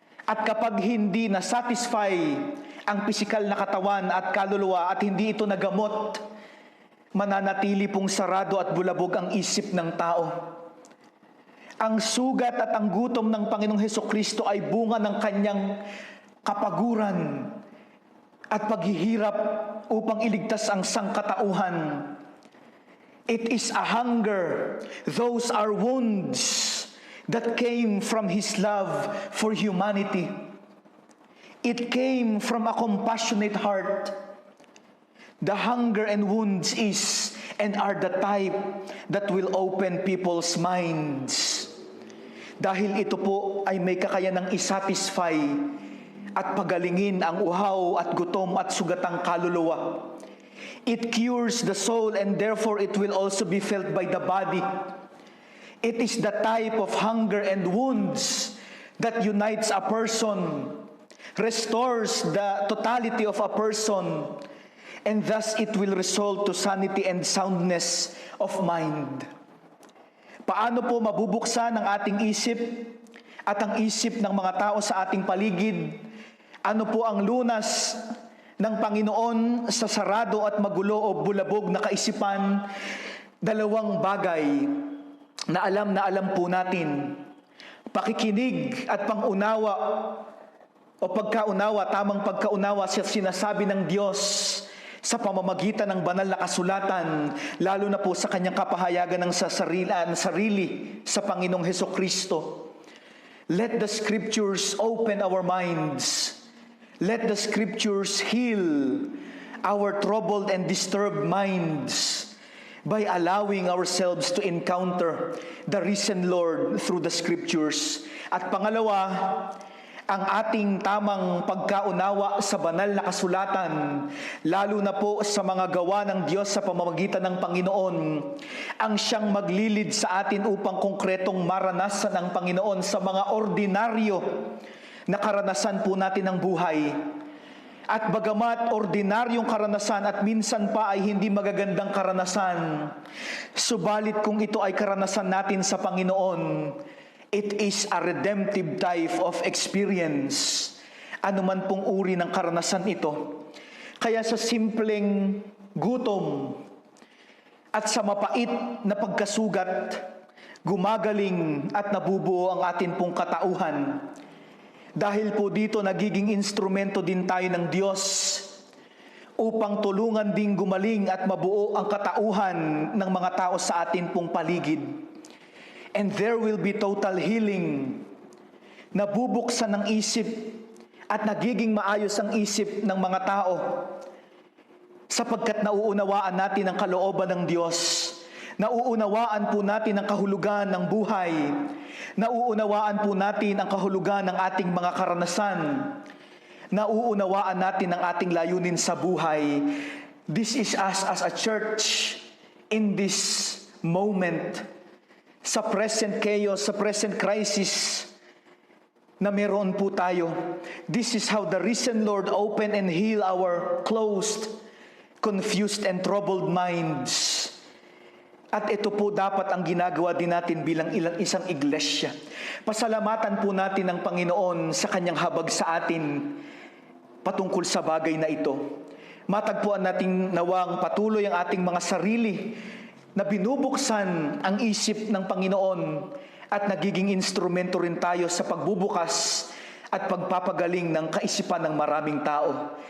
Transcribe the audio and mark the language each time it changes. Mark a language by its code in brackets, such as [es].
[tl] At kapag hindi nasatisfy ang physical na katawan at kaluluwa at hindi ito nagamot, mananatili pong sarado at bulabog ang isip ng tao. Ang sugat at ang gutom ng Panginoong Hesukristo ay bunga ng kanyang kapaguran at paghihirap upang iligtas ang sangkatauhan. [en] It is a hunger. Those are wounds that came from His love for humanity. It came from a compassionate heart. The hunger and wounds is and are the type that will open people's minds. [tl] Dahil ito po ay may kakayanang isatisfy at pagalingin ang uhaw at gutom at sugatang kaluluwa. [en] It cures the soul and therefore it will also be felt by the body. It is the type of hunger and wounds that unites a person, restores the totality of a person, and thus it will result to sanity and soundness of mind. [tl] Paano po mabubuksan ang ating isip at ang isip ng mga tao sa ating paligid? Ano po ang lunas ng Panginoon sa sarado at magulo o bulabog na kaisipan? Dalawang bagay na alam po natin. Pakikinig at pangunawa o pagkaunawa, tamang pagkaunawa sa sinasabi ng Diyos sa pamamagitan ng banal na kasulatan, lalo na po sa kanyang kapahayagan ng sarili sa Panginoong Hesukristo. [en] Let the Scriptures open our minds. Let the Scriptures heal our troubled and disturbed minds by allowing ourselves to encounter the risen Lord through the Scriptures. [tl] At pangalawa, ang ating tamang pagkaunawa sa banal na kasulatan, lalo na po sa mga gawa ng Diyos sa pamamagitan ng Panginoon, ang siyang maglilid sa atin upang konkretong maranasan ng Panginoon sa mga ordinaryo na karanasan po natin ng buhay. At bagamat ordinaryong karanasan at minsan pa ay hindi magagandang karanasan, subalit kung ito ay karanasan natin sa Panginoon, [en] it is a redemptive type of experience. [tl] Ano man pong uri ng karanasan ito. Kaya sa simpleng gutom at sa mapait na pagkasugat, gumagaling at nabubuo ang atin pong katauhan. Dahil po dito nagiging instrumento din tayo ng Diyos upang tulungan ding gumaling at mabuo ang katauhan ng mga tao sa atin pong paligid. [en] And there will be total healing. [tl] Nabubuksan ng isip at nagiging maayos ang isip ng mga tao sapagkat nauunawaan natin ang kalooban ng Diyos. Nauunawaan po natin ang kahulugan ng buhay. Nauunawaan po natin ang kahulugan ng ating mga karanasan. Nauunawaan natin ang ating layunin sa buhay. [en] This is us as a church in this moment. [tl] Sa [en] present chaos, [tl] sa [en] present crisis [tl] na meron po tayo. [en] This is how the risen Lord open and heal our closed, confused and troubled minds. [tl] At ito po dapat ang ginagawa din natin bilang isang iglesia. Pasalamatan po natin ang Panginoon sa kanyang habag sa atin patungkol sa bagay na ito. Matagpuan nating nawang patuloy ang ating mga sarili na binubuksan ang isip ng Panginoon at nagiging instrumento rin tayo sa pagbubukas at pagpapagaling ng kaisipan ng maraming tao.